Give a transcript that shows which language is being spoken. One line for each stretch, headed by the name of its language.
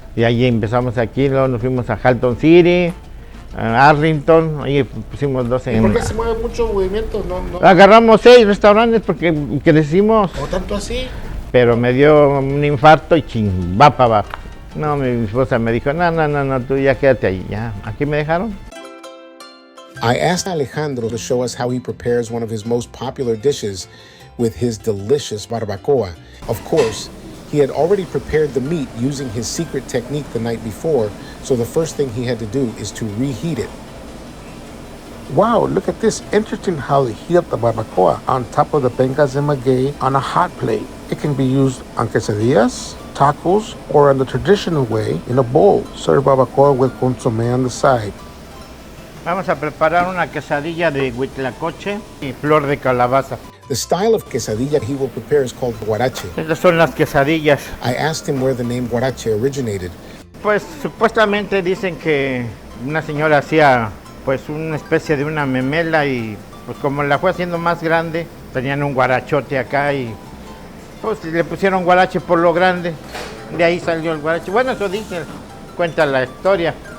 Spanish: Y ahí empezamos aquí, luego nos fuimos a Halton City, a Arlington, ahí pusimos 12 ¿Y por qué se mueve mucho movimiento? No. Agarramos 6 restaurantes porque crecimos. ¿O tanto así? Pero me dio un infarto y ching, va para abajo. No, mi esposa me dijo, no, tú ya quédate ahí, ya, aquí me dejaron.
English: I asked Alejandro to show us how he prepares one of his most popular dishes with his delicious barbacoa. Of course, he had already prepared the meat using his secret technique the night before, so the first thing he had to do is to reheat it. Wow, look at this. Interesting how they heat up the barbacoa on top of the pencas de maguey on a hot plate. It can be used on quesadillas, tacos, or in the traditional way in a bowl. Serve barbacoa with consommé on the side.
Spanish: Vamos a preparar una quesadilla de huitlacoche y flor de calabaza.
English: The style of quesadilla he will prepare is called guarache.
Spanish: Estas son las quesadillas.
English: I asked him where the name guarache originated.
Spanish: Pues supuestamente dicen que una señora hacía pues una especie de una memela y pues como la fue haciendo más grande, tenían un guarachote acá y pues le pusieron guarache por lo grande, de ahí salió el guarache. Bueno, eso dice, cuenta la historia.